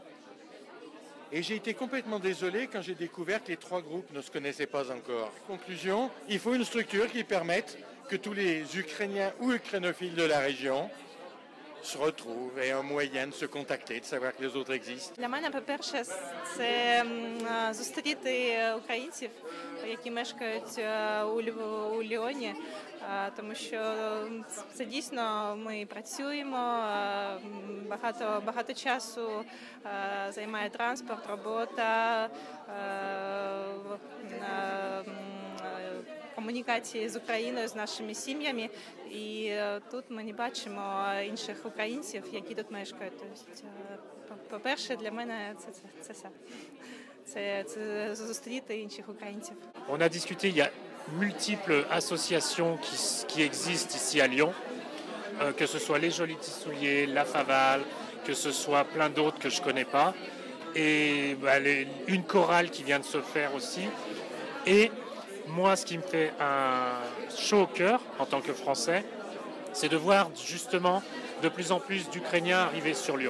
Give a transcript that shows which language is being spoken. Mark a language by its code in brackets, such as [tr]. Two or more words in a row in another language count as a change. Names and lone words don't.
[fr] Et j'ai été complètement désolé quand j'ai découvert que les trois groupes ne se connaissaient pas encore. Conclusion, il faut une structure qui permette que tous les Ukrainiens ou ukrainophiles de la région se retrouvent et un moyen de se contacter, de savoir que les autres existent. [uk] Для мене, по-перше, це зустріти українців, які мешкають у Ліоні, тому що це дійсно ми працюємо, багато часу займає транспорт, робота, комунікації з Україною, з нашими сім'ями, і тут ми не бачимо інших українців, які тут мешкають. Тобто, по-перше, для мене це зустріти інших українців. [fr] On a discuté, il y a multiples associations qui existent ici à Lyon, que ce soit les Jolis Tissouliers, la Faval, que ce soit plein d'autres que je ne connais pas, et une chorale qui vient de se faire aussi. Et moi, ce qui me fait un chaud au cœur en tant que Français, c'est de voir justement de plus en plus d'Ukrainiens arriver sur Lyon.